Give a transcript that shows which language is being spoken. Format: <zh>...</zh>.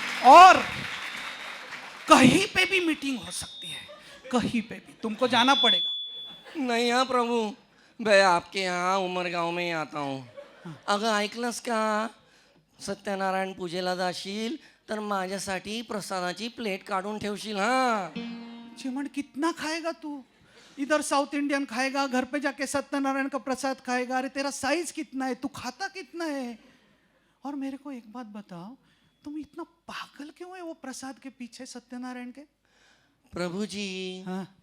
<hi>और कहीं पे भी मीटिंग हो सकती है, कहीं पे भी तुमको जाना पड़ेगा। नहीं हाँ प्रभु, मैं आपके यहाँ उमरगाव में ही आता हूँ।</hi> <mr>अगं ऐकलंस का, सत्यनारायण पूजेला जाशील तर माझ्यासाठी प्रसादाची प्लेट काढून ठेवशील हा।</mr> <hi>चिमण, कितना खाएगा तू? इधर साउथ इंडियन खाएगा, घर पे जाके सत्यनारायण का प्रसाद खाएगा। अरे तेरा साइज कितना है, तू खाता कितना है? और मेरे को एक बात बताओ, तुम इतना पागल क्यों है वो प्रसाद के पीछे सत्यनारायण के? प्रभु जी, हाँ।</hi>